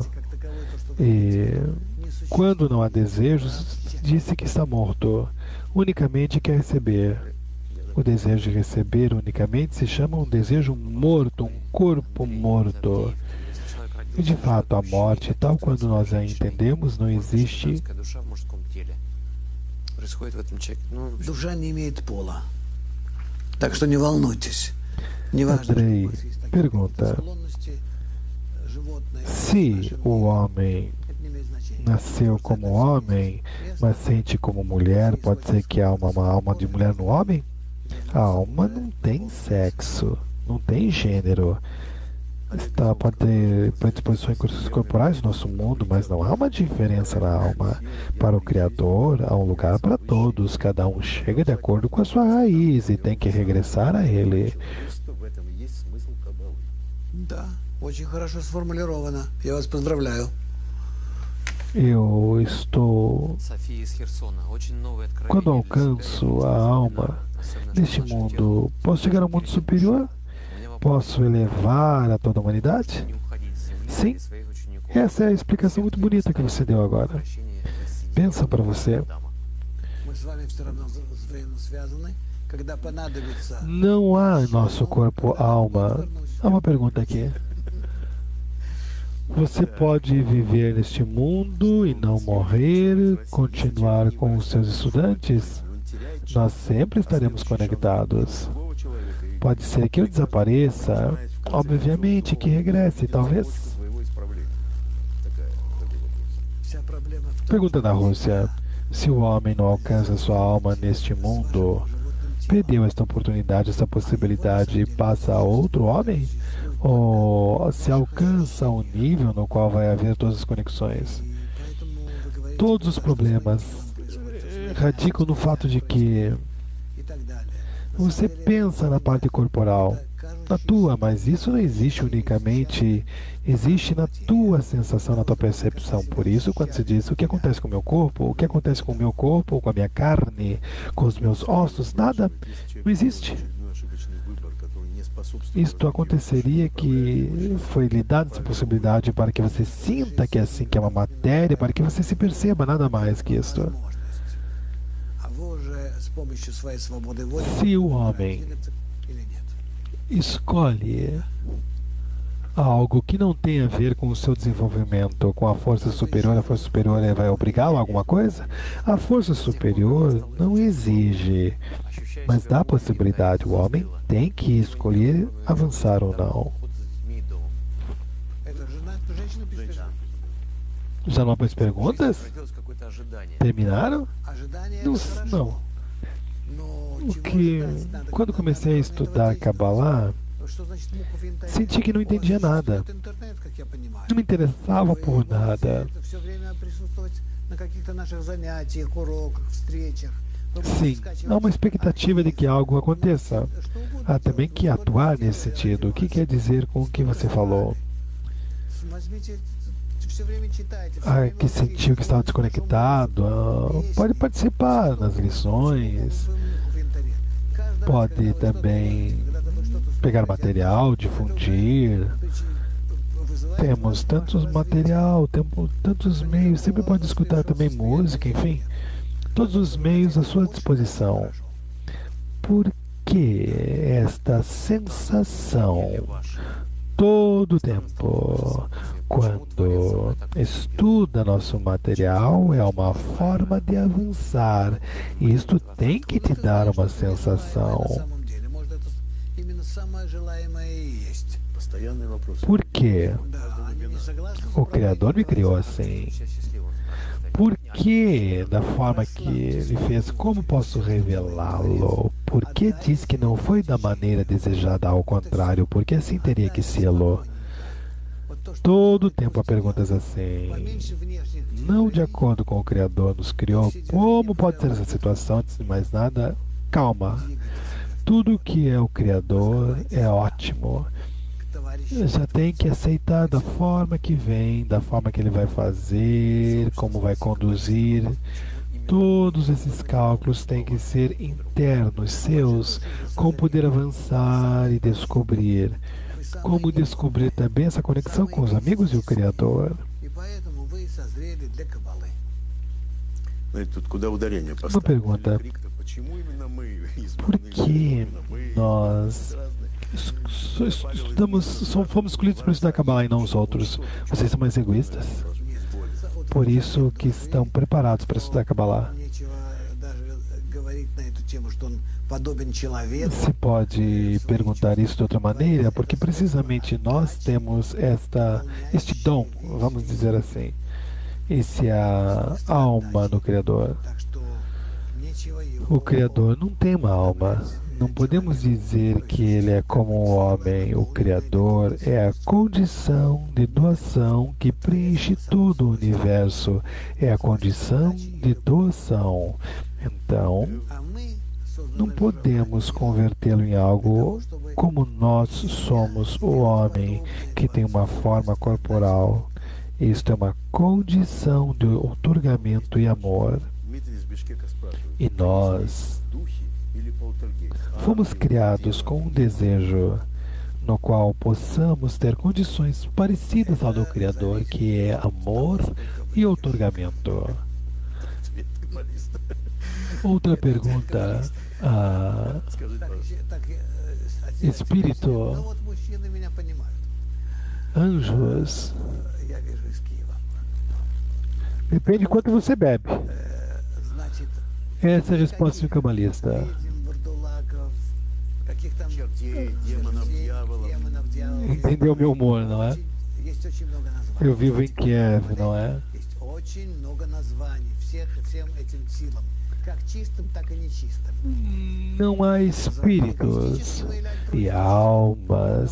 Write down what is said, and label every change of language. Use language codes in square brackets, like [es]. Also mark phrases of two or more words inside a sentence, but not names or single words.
[pt] E quando não há desejos, disse que está morto. Unicamente quer receber. O desejo de receber unicamente se chama um desejo morto, um corpo morto. E de fato, a morte, tal quando nós a entendemos, não existe. [ru] Душа не имеет пола. Так что не волнуйтесь. [pt] Andrei pergunta: se o homem nasceu como homem, mas sente como mulher, pode ser que há uma alma de mulher no homem? A alma não tem sexo, não tem gênero. Pode ter predisposições corporais no nosso mundo, mas não há uma diferença na alma. Para o Criador, há um lugar para todos. Cada um chega de acordo com a sua raiz e tem que regressar a Ele. [ru] Да, очень хорошо сформулировано. Я вас поздравляю. [pt] Eu estou... [ru] София из Херсона. Очень новое откровение [pt] Quando [ru] для себя. [pt] alcanço a alma [ru] Особенно, [pt] neste [ru] что наше [pt] mundo, [ru] тело [pt] posso chegar ao mundo superior? [ru] У меня вопрос, [pt] Posso elevar a toda a humanidade? [ru] не уходить с земли [pt] Sim. [ru] ради своих учеников. [pt] Essa é a explicação muito bonita que você deu agora. [ru] Прощение России. [pt] Pensa para você. [ru] Дама. Мы с вами все равно взаимосвязаны. Когда понадобится... [pt] Não há em nosso corpo alma. Há uma pergunta aqui. Você pode viver neste mundo e não morrer, continuar com os seus estudantes? Nós sempre estaremos conectados. Pode ser que eu desapareça, obviamente que regresse, talvez. [ru] Вся проблема в том, [pt] Pergunta da Rússia: se o homem não alcança sua alma neste mundo, perdeu esta oportunidade, esta possibilidade e passa a outro homem? Ou se alcança um nível no qual vai haver todas as conexões? [ru] поэтому вы говорите [pt] Todos os problemas radicam no fato de que [ru] и так далее. [pt] você pensa na parte corporal, na tua, mas isso não existe unicamente, existe na tua sensação, na tua percepção. Por isso, quando se diz o que acontece com o meu corpo, o que acontece com o meu corpo, com a minha carne, com os meus ossos, nada, não existe. Isto aconteceria que foi lhe dada essa possibilidade para que você sinta que é assim, que é uma matéria, para que você se perceba, nada mais que isto. [ru] А вы уже с помощью своей свободы воли [pt] Se o homem [ru] двигаться или нет? [pt] escolhe algo que não tem a ver com o seu desenvolvimento, com a força superior vai obrigá-lo a alguma coisa? A força superior não exige, mas dá a possibilidade. O homem tem que escolher avançar ou não. [ru] Это женщина пишет. [pt] Já não há mais perguntas? [ru] Родилось какое-то ожидание. [pt] Terminaram? [ru] Ожидание [pt] Não. [ru] это хорошо. [pt] Não. [ru] Но [pt] O [ru] чего [pt] que, [ru] ожидать надо, [pt] quando [ru] когда [pt] comecei a [ru] надо [pt] estudar [ru] этого [pt] Kabbalah, [ru] действия? Что значит муха в интернете? [pt] senti que não entendia nada. [ru] Это интернет, как я понимаю. [pt] Não me interessava [ru] Вы [pt] por [ru] можете [pt] nada. [ru] все время присутствовать на каких-то наших занятиях, уроках, встречах. Вы можете [pt] Sim, [ru] скачивать [pt] há uma expectativa de que algo aconteça. [ru] что угодно [pt] Há também que [ru] делать. [pt] atuar nesse sentido. O que quer dizer com o que você falou? [ru] Возьмите, все время читайте, всё [pt] Ah, [ru] время [pt] que [ru] учите, [pt] sentiu que estava [ru] слушайте, [pt] desconectado, pode participar nas lições, pode também pegar material, difundir. Temos tantos material, tantos meios, sempre pode escutar também música, enfim, todos os meios à sua disposição. Por que esta sensação todo o tempo. Quando estuda nosso material, é uma forma de avançar. E isto tem que te dar uma sensação. [ru] Может, это именно самое желаемое и есть. Постоянный вопрос. [pt] Por quê? [ru] Да, они не согласны. [pt] O Criador me criou assim. Por que, da forma que ele fez, como posso revelá-lo? Por que diz que não foi da maneira desejada, ao contrário? Porque assim teria que sê-lo. [ru] Вот то, что [pt] Todo o tempo há perguntas assim. [ru] поменьше внешних [pt] Não de acordo com o Criador nos criou. Como pode ser essa situação? Antes de mais nada, calma. Tudo que é o Criador é ótimo. [ru] товарищей. [pt] Já tem que aceitar da forma que vem, da forma que ele vai fazer, como vai conduzir. Todos esses cálculos têm que ser internos, seus, como poder avançar e descobrir. Como descobrir também essa conexão com os amigos e o Criador. [ru] И поэтому вы созрели для каббалы. Знаете, тут куда ударение [pt] Uma [ru] поставить? [pt] pergunta. [ru] Почему именно мы [pt] Por [ru] избранные? [pt] que [ru] Именно мы? [pt] nós fomos escolhidos para estudar Kabbalah e não os outros? Vocês são mais egoístas? Por isso que estão preparados para estudar Kabbalah. [ru] Нечего даже говорить на эту тему, что он подобен человеку. [pt] Se pode perguntar isso de outra maneira, porque precisamente nós temos este dom, vamos dizer assim. Esse é a alma do Criador. [ru] Так что нечего его. [pt] O Criador não tem uma alma. Não podemos dizer que ele é como o homem. O Criador é a condição de doação que preenche todo o universo. É a condição de doação. Então, [ru] А мы созданы [pt] não podemos convertê-lo em algo como nós somos o homem, que tem uma forma corporal. Isto é uma condição de outorgamento e amor. [ru] Дмитрий из Бишкека спрашивает, [pt] E nós [ru] духи или полтергейст? [pt] fomos criados com um desejo no qual possamos ter condições parecidas ao do Criador, que é amor e outorgamento. [ru] Ответ гималиста. [pt] Outra pergunta. [ru] Скажите, пожалуйста. так, [pt] Espírito. [ru] Ну вот мужчины меня понимают. [pt] Anjos. [ru] Я вижу из Киева. [pt] Depende de quanto você bebe. [ru] Значит, [pt] Essa é a resposta do cabalista. [ru] ведьм, вурдулаков, каких там Чертей, демонов, дьяволов. демонов, дьяволов. [pt] Entendeu meu humor, não é? [ru] Есть очень много названий. [pt] Eu vivo em Kiev, não é? [ru] Есть очень много названий всем этим силам, как чистым, так и нечистым. [pt] Não há espíritos e almas,